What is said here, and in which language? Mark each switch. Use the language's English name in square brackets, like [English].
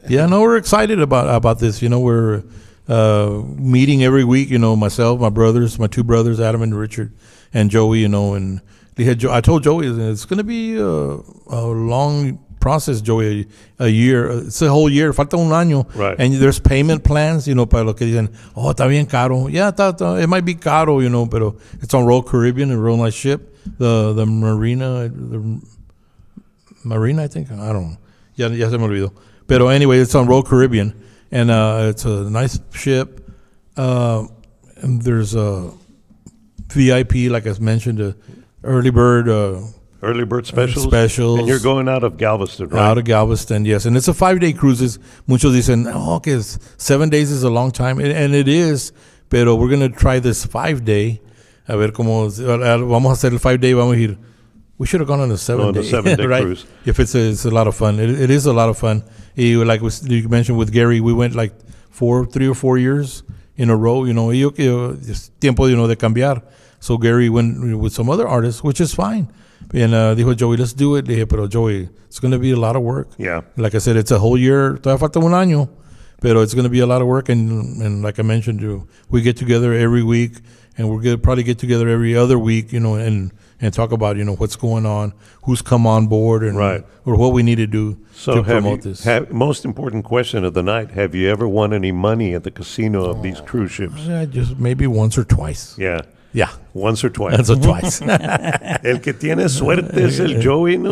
[English] Yeah, no, we're excited about this. We're meeting every week. Myself, my brothers, my two brothers, Adam and Richard, and Joey. And I told Joey it's going to be a long process, Joey. A year. It's a whole year. [Spanish] Falta un año. [English] Right. And there's payment plans. [Spanish] Para lo que dicen, está bien caro. [English] Yeah, it might be caro. Pero it's on Royal Caribbean, a real nice ship. The Marina, I think. I don't know. [Spanish] Ya se me olvidó. [English] Pero anyway, it's on Royal Caribbean, and it's a nice ship. And there's a VIP, like I mentioned, early bird specials. And you're going out of Galveston, right? Out of Galveston, yes. And it's a 5-day cruise. [Spanish] Muchos dicen, que [English] 7 days is a long time. And it is, pero we're going to try this 5-day. [Spanish] A ver cómo, vamos a hacer el 5-day, vamos a ir. [English] We should have gone on a 7-day. 7-day right? cruise. If it's a lot of fun. It is a lot of fun. Like you mentioned with Gary, we went like 3 or 4 years in a row, it's [Spanish] tiempo, de cambiar. [English] So Gary went with some other artists, which is fine. And dijo Joey, let's do it. Dije, pero Joey, it's going to be a lot of work. Yeah. Like I said, it's a whole year. [Spanish] Todavía falta un año. [English] Pero it's going to be a lot of work. And like I mentioned, we get together every week. And we're going to probably get together every other week, and talk about, what's going on, who's come on board, and right. or what we need to do to promote this. Most important question of the night, have you ever won any money at the casino of these cruise ships? Yeah, just maybe once or twice. Yeah. Yeah. Once or twice. Once or twice. [Spanish] El que tiene suerte es el Joey, ¿no?